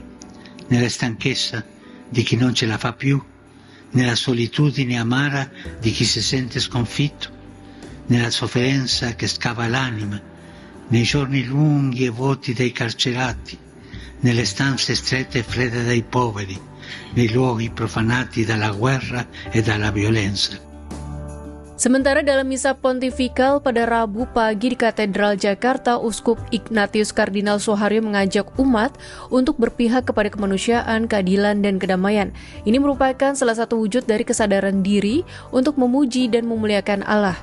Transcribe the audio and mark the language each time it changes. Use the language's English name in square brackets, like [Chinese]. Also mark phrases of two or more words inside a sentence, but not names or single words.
[Italian] nella stanchezza di chi non ce la fa più, nella solitudine amara di chi si sente sconfitto, nella sofferenza che scava l'anima, nei giorni lunghi e vuoti dei carcerati, nelle stanze strette e fredde dei poveri, nei luoghi profanati dalla guerra e dalla violenza. [Indonesian] Sementara dalam misa pontifikal pada Rabu pagi di Katedral Jakarta, Uskup Ignatius Kardinal Soeharyo mengajak umat untuk berpihak kepada kemanusiaan, keadilan, dan kedamaian. Ini merupakan salah satu wujud dari kesadaran diri untuk memuji dan memuliakan Allah.